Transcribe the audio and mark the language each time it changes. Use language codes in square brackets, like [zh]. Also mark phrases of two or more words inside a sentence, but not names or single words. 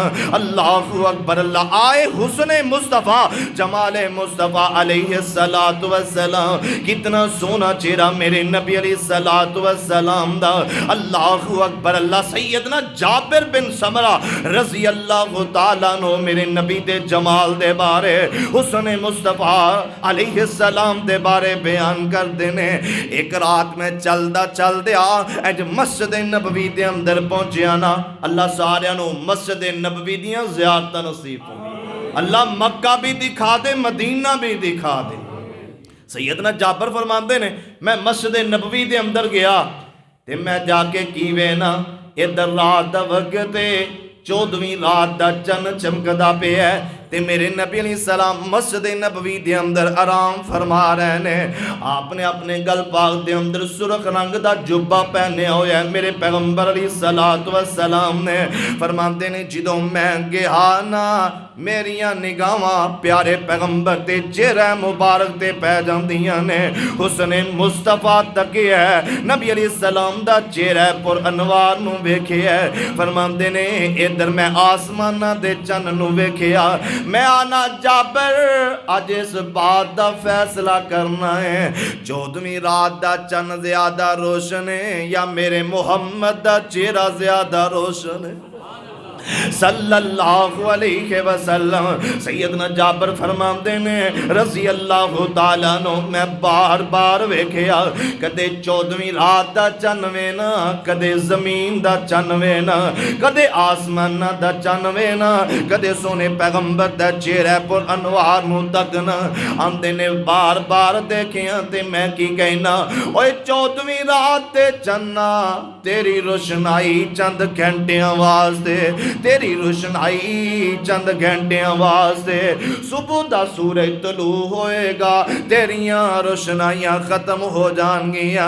[ar] اللہ اکبر [pa] اللہ، آئے حسن مصطفیٰ، جمال مصطفیٰ [ar] علیہ السلام، [pa] کتنا سونا چہرہ میرے نبی [ar] علیہ السلام [pa] دا۔ [ar] اللہ اکبر [pa] اللہ، سیدنا جابر بن سمرہ [ar] رضی اللہ تعالیٰ عنہ [pa] میرے نبی دے جمال دے بارے، حسن مصطفیٰ [ar] علیہ السلام [pa] دے بارے بیان کر دینے۔ ایک رات میں چلدا چل دیا اج مسجد نبوی دے اندر پہنچیا نا، اللہ سارے نو مسجد نبوی دیاں زیارتاں نصیب ہوں، اللہ مکہ بھی دکھا دے، مدینہ بھی دکھا دے۔ سیدنا جابر فرماندے نے میں مسجد نبوی دے اندر گیا تے میں جا کے کیویں نا، ادھر رات دا وقت 14ویں رات دا چن چمکدا پیا ہے، تے میرے نبی [ar] علیہ السلام [pa] مسجد نبوی دے اندر آرام فرما رہے نے. آپ نے اپنے گل پاک دے اندر سرخ رنگ دا جبہ پہنے ہوئے ہیں. میرے پیغمبر [ar] علیہ السلام [pa] نے فرماندے نے جدوں میں گیا نا میریاں نگاہاں پیارے پیغمبر تے چہرہ مبارک تے پہ جاندیاں نے. حسن مصطفیٰ تکے ہے نبی [ar] علیہ السلام [pa] دا چہرہ پر انوار نو ویکھے ہے. فرماندے نے ادھر میں آسمانہ دے چن نو ویکھیا. میں آنا جابر اج اس بات دا فیصلہ کرنا ہے 14ویں رات دا چن زیادہ روشن ہے یا میرے محمد دا چہرہ زیادہ روشن ہے [ar] صلی اللہ علیہ وسلم. [pa] سیدنا جابر فرماندے نے [ar] رضی اللہ تعالیٰ عنہ [pa] میں بار بار ویکھیا کدے 14ویں رات دا چن وینا کدے زمین دا چن وینا کدے آسمان دا چن وینا کدے سونے پیغمبر دا چہرہ پر انوار نو تکنا. آندے نے بار بار دیکھیا تے میں کی کہنا اوے 14ویں رات تے چننا تیری روشنائی چند گھنٹیاں واسطے تیری روشنائی چند گھنٹیاں واسطے. صبح دا سورج طلوع ہوئے گا تیریاں روشنائیاں ختم ہو جان گیاں.